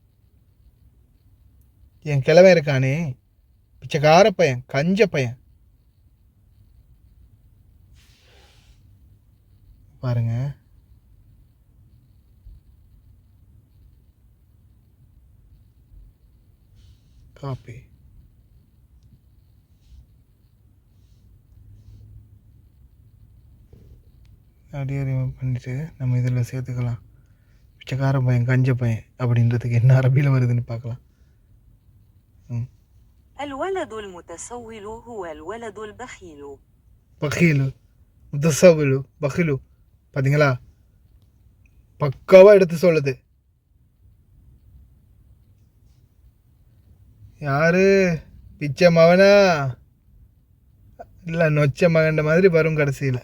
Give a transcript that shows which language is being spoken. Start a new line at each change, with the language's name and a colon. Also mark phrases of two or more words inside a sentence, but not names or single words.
Tamil: என் கிழவன் இருக்கானே, பிச்சைக்கார பையன், கஞ்ச பையன், பாருங்க, காப்பி அப்படியே ரிமூவ் பண்ணிவிட்டு நம்ம இதில் சேர்த்துக்கலாம். பிச்சைக்கார பையன், கஞ்ச பையன் அப்படின்றதுக்கு என்ன அரபியில் வருதுன்னு பார்க்கலாம்.
Arabic: الولد المتسول هو الولد البخيل. بخيل، متسول، بخيل, பார்த்தீங்களா?
Tamil: பக்காவாக எடுத்து சொல்லுது. யாரு பிச்சை மகனா இல்லை நொச்ச மகன்ற மாதிரி வரும் கடைசியில்.